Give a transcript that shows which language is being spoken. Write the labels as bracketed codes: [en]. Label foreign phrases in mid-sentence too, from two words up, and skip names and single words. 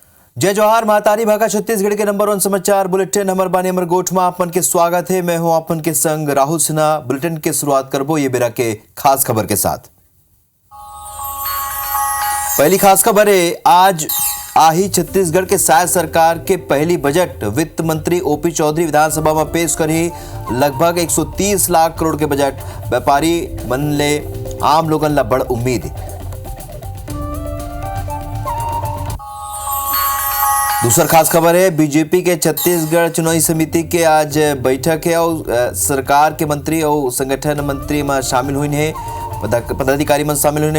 [hne] जय जोहार महातारी भागा छत्तीसगढ़ के नंबर 1 समाचार बुलेटिन हमर बानी हमर गोठ में आपन के स्वागत है। मैं हूं आपन के संग राहुल सिन्हा। बुलेटिन के शुरुआत करबो ये बेरा के खास खबर के साथ। पहली खास खबर है, आज आही छत्तीसगढ़ के शायद सरकार के पहली बजट वित्त मंत्री ओपी चौधरी विधानसभा में पेश करी। लगभग 130 लाख करोड़ के बजट व्यापारी मन ले आम लोगन ला बड़ उम्मीद। दूसरा खास खबर है, बीजेपी के छत्तीसगढ़ चुनावी समिति के आज बैठक है और सरकार के मंत्री और संगठन मंत्री में शामिल हुई है, पदाधिकारी में शामिल हुई है।